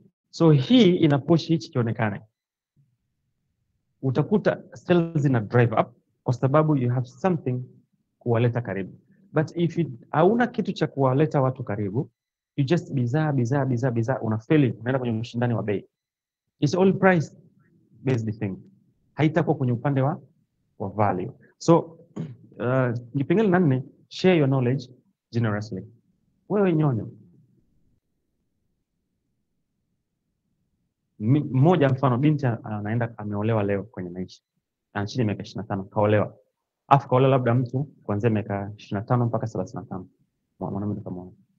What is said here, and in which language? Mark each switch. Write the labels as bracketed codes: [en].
[sw] So hii ina push hichi kionekane. Utakuta sales ina drive up kwa sababu [en] you have something [sw] kuwaleta karibu. But if hauna kitu cha kuwaleta watu karibu, [en] you just [sw] bidhaa unafeli, unaenda kwenye ushindani wa bei. [en] It's all price based thing. [sw] Haitakuwa kwenye upande wa value. So kipengele 4, [en] share your knowledge generously. [sw] Wewe Nyonyo, mmoja mfano binti anaenda ameolewa leo kwenye maisha. Ana chini miaka 25 kaolewa. Afu kaolewa labda mtu kuanzia miaka 25 mpaka 35. Mwanamume kama huyo.